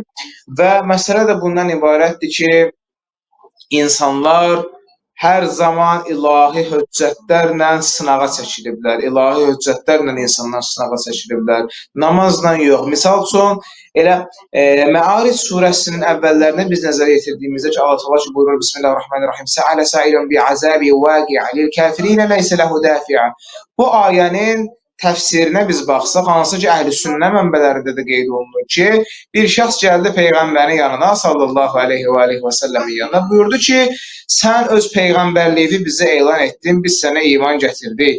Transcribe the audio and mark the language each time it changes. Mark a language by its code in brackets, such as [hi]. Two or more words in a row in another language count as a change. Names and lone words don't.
[az] Və məsələ də bundan ibarətdir ki, insanlar hər zaman ilahi höccətlərlə sınağa çəkiliblər. İlahi höccətlərlə insanlar sınağa çəkiliblər. Namazla yox. Misal üçün, elə Məaric surəsinin əvvəllərini biz nəzərə yetirdiyimizdə ki, Allah Teala buyurur, Bismillahirrahmanirrahim. [ar] سأل سائل بعذاب واقع للكافرين ليس له دافع. [az] Bu ayənin təfsirinə biz baxsaq, hansı ki, əhl-i-sünnə mənbələrində də qeyd olunur ki, bir şəxs gəldi Peyğəmbərin yanına, [ar] صلى الله عليه وسلم [az] yanına, buyurdu ki, sən öz peyğəmbərliyi bizə elan etdin, biz sənə iman gətirdik.